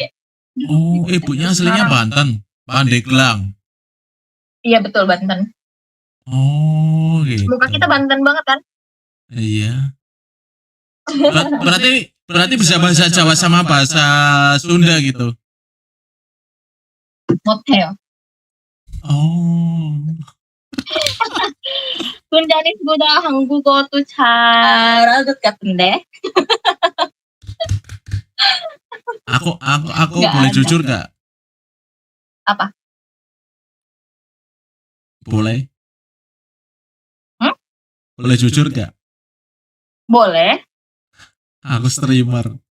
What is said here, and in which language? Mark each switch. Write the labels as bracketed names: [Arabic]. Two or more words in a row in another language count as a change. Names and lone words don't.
[Indonesian] Oh, ibunya aslinya Banten, Pandeglang. Iya betul Banten. Oh, gitu. Muka kita Banten banget kan? Iya. Berarti bisa bahasa Jawa sama bahasa Sunda gitu. Motel. Oh. [Korean] 군자리보다 한국어도 잘하는 것 같은데. [Indonesian] Aku Nggak boleh ada. jujur gak? Apa? Boleh. Hmm? Boleh jujur gak? Boleh. Aku streamer.